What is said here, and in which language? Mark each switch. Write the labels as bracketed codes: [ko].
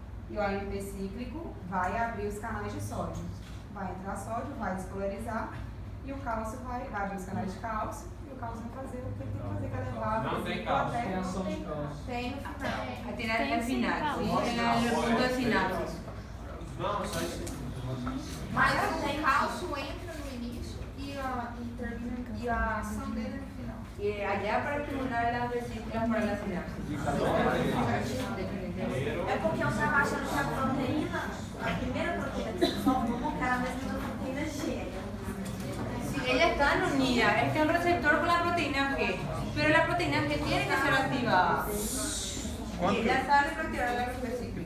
[pt] e o AMP cíclico vai abrir os canais de sódio. Vai entrar sódio, vai despolarizar e o cálcio vai abrir os canais de cálcio e o cálcio vai fazer o que ele tem que fazer, que é levar Não tem cálcio. Tem ação de cálcio. Tem no final. [es] Tiene al final, ¿sí? En el punto de sinapsis. [pt] Não, só isso. Mas o cálcio entra no início e a ação dele no final. [es] Y allá para estimular las vesículas para la sinapsis. [pt] É porque eu estava achando que a proteína, a primeira proteína que se dissolve no muco era a mesma da proteína G. [es] Si ellas están unidas, este es un receptor con la proteína G, pero la proteína G tiene que ser activada. Y ella sale para activar la vesícula.